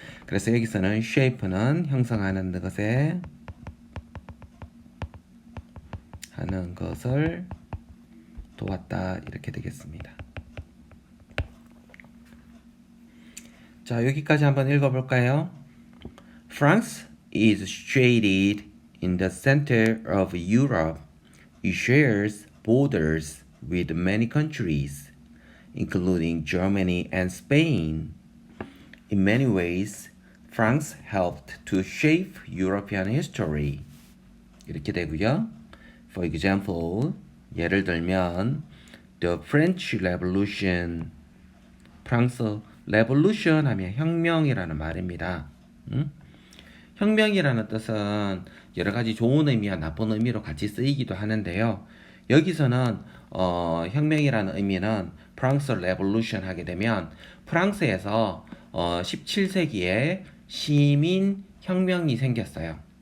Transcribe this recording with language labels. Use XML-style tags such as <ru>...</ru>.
<ko>그래서 여기서는 shape는 형성하는 것에 하는 것을 도왔다 이렇게 되겠습니다. 자, 여기까지 한번 읽어볼까요?</ko> <en>France is situated in the center of Europe. It shares borders with many countries, including Germany and Spain. In many ways, France helped to shape European history.</en> <ko>이렇게 되고요.</ko> <en>For example,</en> <ko>예를 들면</ko> <en>The French Revolution.</en> <ko>프랑스 revolution 하면 혁명이라는 말입니다. 혁명이라는 뜻은 여러 가지 좋은 의미와 나쁜 의미로 같이 쓰이기도 하는데요. 여기서는 혁명이라는 의미는 프랑스 레볼루션 하게 되면 프랑스에서 17세기에 시민 혁명이 생겼어요.</ko>